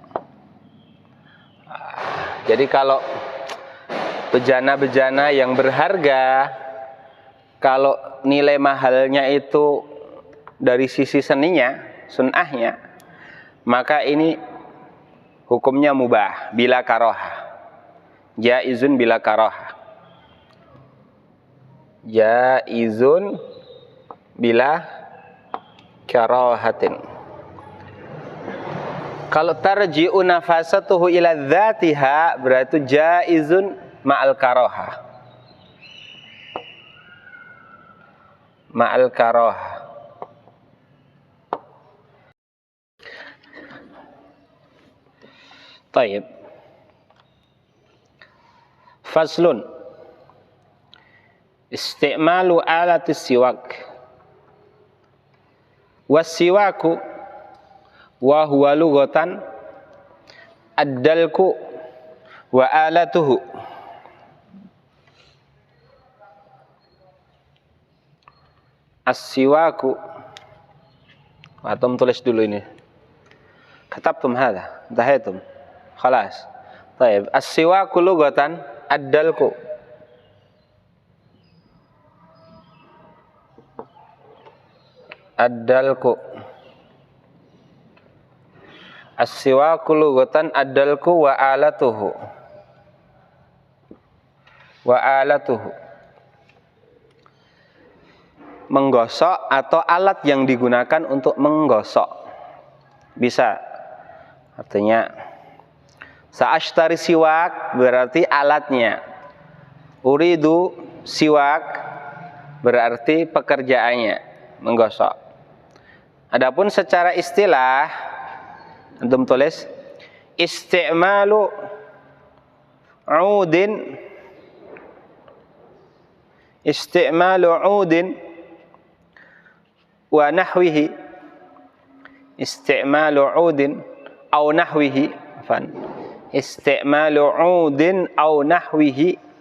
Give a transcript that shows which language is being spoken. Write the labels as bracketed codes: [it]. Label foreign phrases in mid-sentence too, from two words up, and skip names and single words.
[id] Jadi kalau bejana-bejana yang berharga, kalau nilai mahalnya itu dari sisi seninya, sunahnya, maka ini hukumnya mubah [ar] بلا كراهة، جائز بلا كراهة، جائز بلا كراهة. Kalau ترجع نفاسته إلى ذاتها berarti جائز مع الكراهة. مع الكراهة. Taib. فصل. استعمال آلة السواك. والسواك وهو لغة الدلك وآلته. السواك, [id] antum tulis dulu ini. [ar] كتبتم هذا, انتهيتم. خلاص. [id] Baik, [ar] السواك لغة الدلك. الدلك. السواك لغة الدلك وآلته. وآلته. [id] Menggosok atau alat yang digunakan untuk menggosok. Bisa. Artinya [ar] سأشتري سواك [id] berarti alatnya. [ar] أريد سواك [id] berarti pekerjaannya, menggosok. Adapun secara istilah antum tulis [ar] استعمال عود، استعمال عود ونحوه، استعمال عود أو نحوه، عفوا، استعمال عود أو نحوه,